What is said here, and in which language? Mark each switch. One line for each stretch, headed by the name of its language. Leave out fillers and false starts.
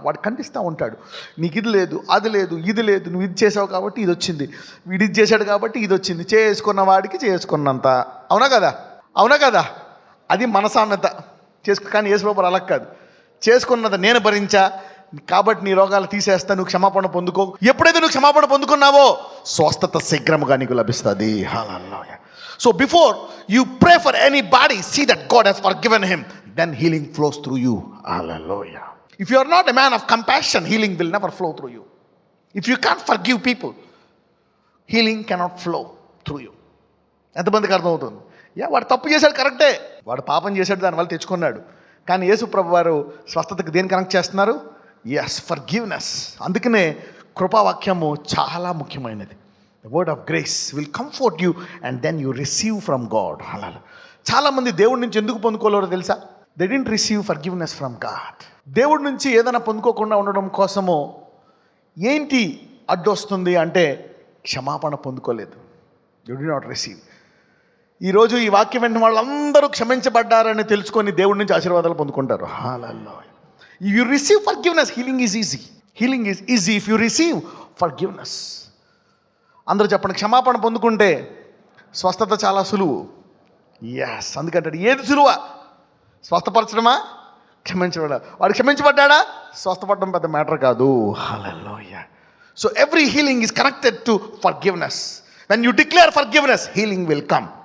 Telugu: వాడు ఖండిస్తూ ఉంటాడు, నీకు ఇది లేదు, అది లేదు, ఇది లేదు, నువ్వు ఇది చేసావు కాబట్టి ఇది వచ్చింది, వీడు ఇది చేశాడు కాబట్టి ఇది వచ్చింది, చేసుకున్న వాడికి చేసుకున్నంత. అవునా కదా? అది మన సామెత. కానీ యేసుప్రభువు అలా కాదు. చేసుకున్నది నేను భరించా కాబట్టి నీ రోగాలు తీసేస్తా, నువ్వు క్షమాపణ పొందుకో. ఎప్పుడైతే నువ్వు క్షమాపణ పొందుకున్నావో స్వస్థత శీఘ్రముగా నీకు లభిస్తుంది. హల్లెలూయా.
English: So before you pray for anybody, see that God has forgiven him, then healing flows through you. Hallelujah. If you are not a man of compassion, healing will never flow through you. If you can't forgive people, healing cannot flow through you.
Telugu: ఎంతమందికి అర్థమవుతుంది? వాడు తప్పు చేశాడు, కరెక్టే, వాడు పాపం చేశాడు, దానివల్ల తెచ్చుకున్నాడు. కానీ యేసు ప్రభు వారు స్వస్థతకు దేని కనెక్ట్ చేస్తున్నారు? ఫర్గివ్నెస్. అందుకనే కృపావాక్యము చాలా ముఖ్యమైనది.
English: The word of grace will comfort you and then you receive from God. Hallelujah.
Telugu: చాలామంది దేవుడి నుంచి ఎందుకు పొందుకోలేరో తెలుసా?
English: They didn't receive forgiveness from God.
Telugu: దేవుడి నుంచి ఏదైనా పొందుకోకుండా ఉండడం కోసము ఏంటి అడ్డొస్తుంది అంటే క్షమాపణ పొందుకోలేదు.
English: You did not receive.
Telugu: ఈరోజు ఈ వాక్యం వెంటనే వాళ్ళందరూ క్షమించబడ్డారని తెలుసుకొని దేవుడి నుంచి ఆశీర్వాదాలు పొందుకుంటారు.
English: Hallelujah. If you receive forgiveness, healing is easy. Healing is easy if you receive forgiveness.
Telugu: అందరూ చెప్పండి, క్షమాపణ పొందుకుంటే స్వస్థత చాలా సులువు. అందుకంటే ఏది సులువా? స్వస్థపరచడమా, క్షమించబడా? వాడు క్షమించబడ్డా, స్వస్థపడడం పెద్ద మ్యాటర్ కాదు. హల్లెలూయా.
English: So every healing is connected to forgiveness. When you declare forgiveness, healing will come.